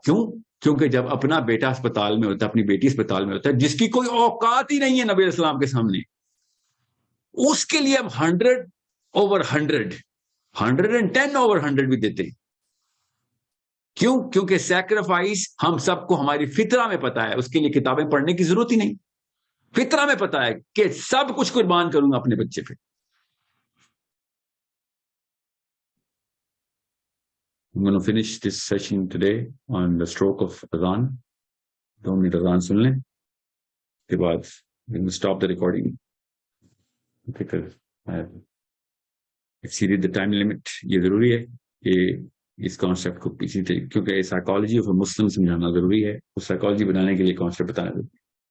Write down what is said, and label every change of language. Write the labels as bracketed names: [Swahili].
[Urdu] کیوں؟ کیونکہ جب اپنا بیٹا اسپتال میں ہوتا ہے, اپنی بیٹی اسپتال میں ہوتا ہے, جس کی کوئی اوقات ہی نہیں ہے نبی علیہ السلام کے سامنے, اس کے لیے اب 100/100 110/100 بھی دیتے ہیں. کیوں؟ کیونکہ سیکریفائس ہم سب کو ہماری فطرہ میں پتا ہے, اس کے لیے کتابیں پڑھنے کی ضرورت ہی نہیں. فطرہ میں پتا ہے کہ سب کچھ قربان کروں گا اپنے بچے پہ. [English] I'm going to finish this session today on the stroke of Adhan. [Urdu] 2 minute اذان سن لیں, اس کے بعد [English] stop the recording. exceeded the time limit. [Urdu] یہ ضروری ہے کہ اس کانسیپٹ کو کسی طریقے, کیونکہ سائیکالوجی آف مسلم سمجھانا ضروری ہے, اس سائیکالوجی بنانے کے لیے کانسیپٹ بتانا ضروری ہے.